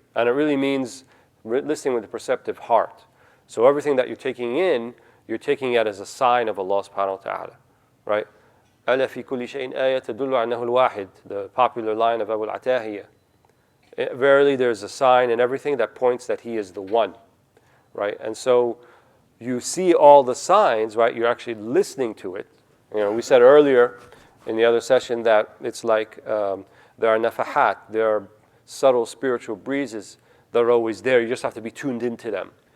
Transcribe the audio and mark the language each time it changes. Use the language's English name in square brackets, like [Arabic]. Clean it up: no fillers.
[English] And it really means listening with a perceptive heart. So everything that you're taking in, you're taking it as a sign of Allah subhanahu wa ta'ala. Right? [Arabic] أَلَا فِي كُلِّ شَيْءٍ آيَةٌ تَدُلُّ عَنَّهُ الْوَاحِدُ, [English] the popular line of Abu al-Atahiyah. Verily there's a sign in everything that points that He is the one. Right? And so you see all the signs, right? You're actually listening to it. You know, we said earlier in the other session that it's like there are nafahat, there are subtle spiritual breezes that are always there. You just have to be tuned into them.